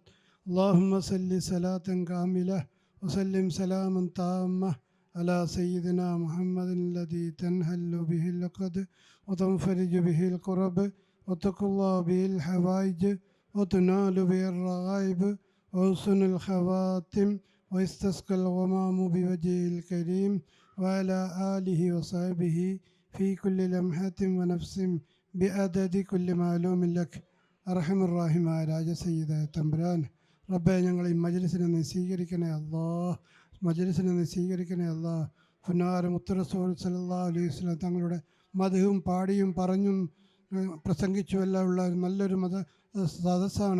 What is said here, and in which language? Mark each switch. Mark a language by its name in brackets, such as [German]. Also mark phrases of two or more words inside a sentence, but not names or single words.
[Arabic] اللهم صل صلاة كاملة وسلم سلاما تاما على سيدنا محمد الذي تنحل به العقد وتنفرج به الكرب وتقضى به الحوائج وتنال به الرغائب وحسن الخواتم ويستسقى الغمام بوجهه الكريم وعلى آله وصحبه في كل لمحة ونفس بعدد كل معلوم لك. [Malayalam] അർഹമർ റഹീമായ രാജസയ്യിദായ തമ്പുരാൻ റബ്ബേ, ഞങ്ങളെ ഈ മജ്ലിസിനെ നീ സ്വീകരിക്കണേ അല്ലാഹ്. മജ്ലിസിനെ നീ സ്വീകരിക്കണേ അല്ലാഹ്. പുന്നാര മുത്ത് റസൂൽ [Arabic] صلى الله عليه وسلم [Malayalam] തങ്ങളുടെ മദ്ഹും പാടിയും പറഞ്ഞും പ്രസംഗിച്ചും എല്ലാം ഉള്ള നല്ലൊരു സദസ്സാണ്.